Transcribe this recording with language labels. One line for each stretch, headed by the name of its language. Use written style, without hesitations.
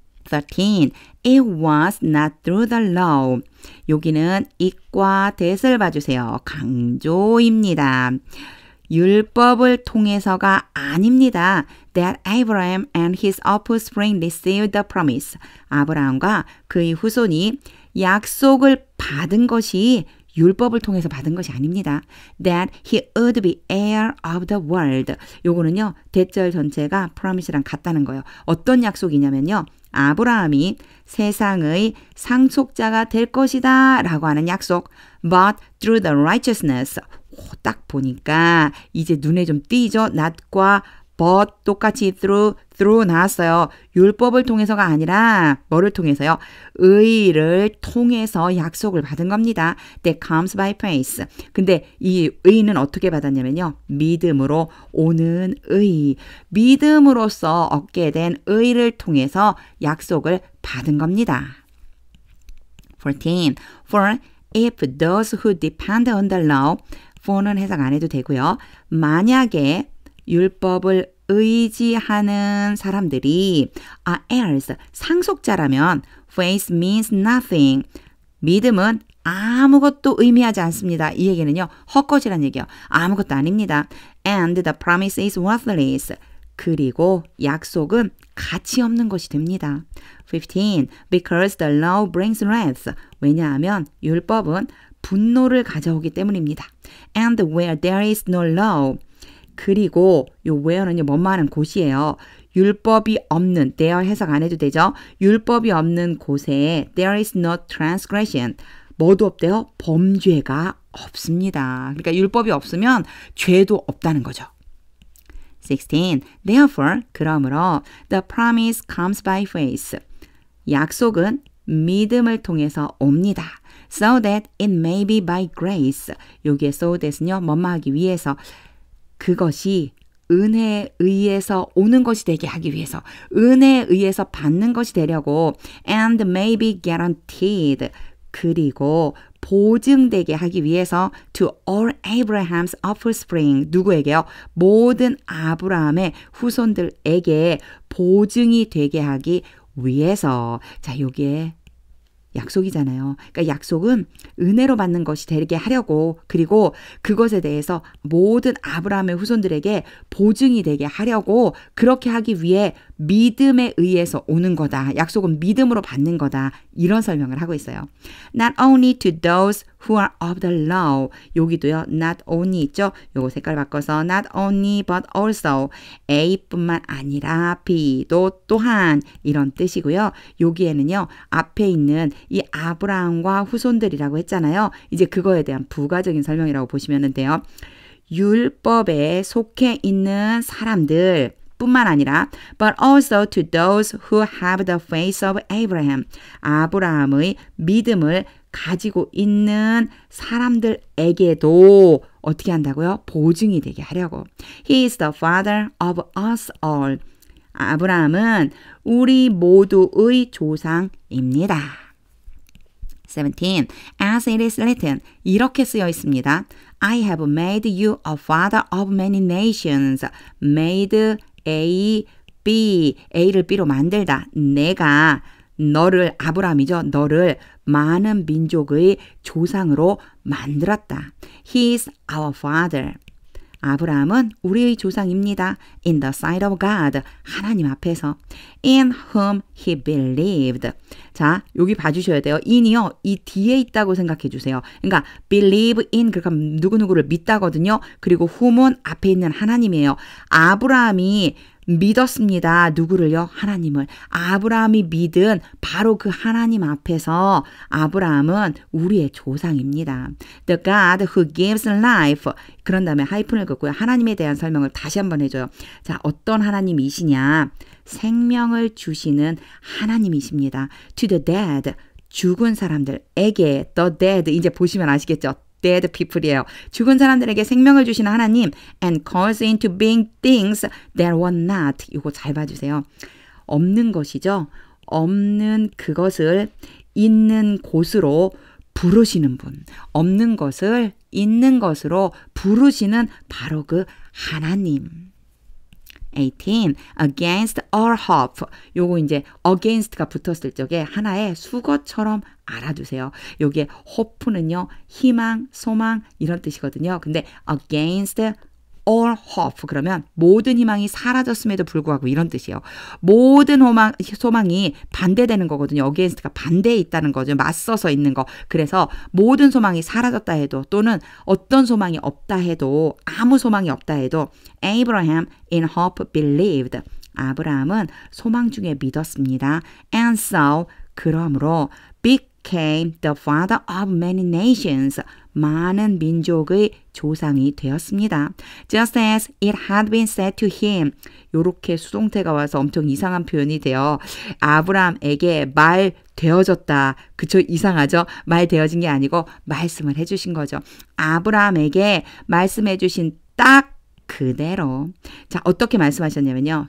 Korean: 13.
English: It was not through the law.
Korean: 여기는 it과 that을 봐주세요. 강조입니다. 율법을 통해서가 아닙니다.
English: That Abraham and his offspring received the promise.
Korean: 아브라함과 그의 후손이 약속을 받은 것이 율법을 통해서 받은 것이 아닙니다.
English: That he would be heir of the world.
Korean: 요거는요. 대절 전체가 promise랑 같다는 거예요. 어떤 약속이냐면요. 아브라함이 세상의 상속자가 될 것이다 라고 하는 약속.
English: But through the righteousness.
Korean: 딱 보니까 이제 눈에 좀 띄죠. not과 but 똑같이 through 나왔어요. 율법을 통해서가 아니라 뭐를 통해서요? 의를 통해서 약속을 받은 겁니다.
English: That comes by faith.
Korean: 근데 이 의는 어떻게 받았냐면요. 믿음으로 오는 의. 믿음으로써 얻게 된 의를 통해서 약속을 받은 겁니다. 14.
English: For if those who depend on the law,
Korean: for는 해석 안 해도 되고요. 만약에 율법을 의지하는 사람들이
English: are heirs,
Korean: 상속자라면
English: faith means nothing.
Korean: 믿음은 아무것도 의미하지 않습니다. 이 얘기는요. 헛것이란 얘기예요. 아무것도 아닙니다.
English: And the promise is worthless.
Korean: 그리고 약속은 가치 없는 것이 됩니다.
English: 15. Because the law brings wrath.
Korean: 왜냐하면 율법은 분노를 가져오기 때문입니다.
English: And where there is no law.
Korean: 그리고 요 where는요 뭐만 곳이에요. 율법이 없는 there 해석 안 해도 되죠. 율법이 없는 곳에
English: there is no transgression.
Korean: 뭐도 없대요? 범죄가 없습니다. 그러니까 율법이 없으면 죄도 없다는 거죠. 16.
English: Therefore,
Korean: 그러므로
English: the promise comes by faith.
Korean: 약속은 믿음을 통해서 옵니다.
English: So that it may be by grace.
Korean: 여기에 so that은요 뭐뭐 하기 위해서 그것이 은혜에 의해서 오는 것이 되게 하기 위해서 은혜에 의해서 받는 것이 되려고
English: and may be guaranteed.
Korean: 그리고 보증되게 하기 위해서
English: to all Abraham's offspring
Korean: 누구에게요? 모든 아브라함의 후손들에게 보증이 되게 하기 위해서. 자, 요게 약속이잖아요. 그러니까 약속은 은혜로 받는 것이 되게 하려고, 그리고 그것에 대해서 모든 아브라함의 후손들에게 보증이 되게 하려고, 그렇게 하기 위해 믿음에 의해서 오는 거다. 약속은 믿음으로 받는 거다. 이런 설명을 하고 있어요.
English: Not only to those who are of the law.
Korean: 여기도요. Not only 있죠. 요거 색깔 바꿔서
English: not only but also.
Korean: A뿐만 아니라 B도 또한 이런 뜻이고요. 여기에는요. 앞에 있는 이 아브라함과 후손들이라고 했잖아요. 이제 그거에 대한 부가적인 설명이라고 보시면 돼요. 율법에 속해 있는 사람들 뿐만 아니라
English: but also to those who have the faith of Abraham.
Korean: 아브라함의 믿음을 가지고 있는 사람들에게도 어떻게 한다고요? 보증이 되게 하려고.
English: He is the father of us all.
Korean: 아브라함은 우리 모두의 조상입니다.
English: 17. As it is written.
Korean: 이렇게 쓰여 있습니다.
English: I have made you a father of many nations.
Korean: Made A, B, A를 B로 만들다. 내가 너를, 아브라함이죠. 너를 많은 민족의 조상으로 만들었다.
English: He is our father.
Korean: 아브라함은 우리의 조상입니다.
English: In the sight of God.
Korean: 하나님 앞에서.
English: In whom he believed.
Korean: 자, 여기 봐주셔야 돼요. in이요. 이 뒤에 있다고 생각해 주세요. 그러니까 believe in, 그러니까 누구누구를 믿다거든요. 그리고 whom은 앞에 있는 하나님이에요. 아브라함이 믿었습니다. 누구를요? 하나님을. 아브라함이 믿은 바로 그 하나님 앞에서 아브라함은 우리의 조상입니다.
English: The God who gives life.
Korean: 그런 다음에 하이픈을 긋고요. 하나님에 대한 설명을 다시 한번 해줘요. 자, 어떤 하나님이시냐? 생명을 주시는 하나님이십니다.
English: To the dead.
Korean: 죽은 사람들에게
English: the dead.
Korean: 이제 보시면 아시겠죠? dead people이에요. 죽은 사람들에게 생명을 주시는 하나님
English: and calls into being things that were not.
Korean: 이거 잘 봐주세요. 없는 것이죠. 없는 그것을 있는 곳으로 부르시는 분. 없는 것을 있는 것으로 부르시는 바로 그 하나님.
English: 18. Against all hope.
Korean: 요거 이제 against가 붙었을 적에 하나의 수거처럼 알아두세요. 요게 hope는요. 희망, 소망 이런 뜻이거든요. 근데
English: against all hope
Korean: 그러면 모든 희망이 사라졌음에도 불구하고 이런 뜻이에요. 모든 소망이 반대되는 거거든요. against가 반대에 있다는 거죠. 맞서서 있는 거. 그래서 모든 소망이 사라졌다 해도 또는 어떤 소망이 없다 해도 아무 소망이 없다 해도
English: Abraham in hope believed.
Korean: 아브라함은 소망 중에 믿었습니다.
English: And so
Korean: 그러므로
English: became the father of many nations.
Korean: 많은 민족의 조상이 되었습니다.
English: Just as it had been said to him.
Korean: 요렇게 수동태가 와서 엄청 이상한 표현이 돼요. 아브라함에게 말 되어졌다. 그쵸? 이상하죠? 말 되어진 게 아니고 말씀을 해주신 거죠. 아브라함에게 말씀해 주신 딱 그대로. 자, 어떻게 말씀하셨냐면요.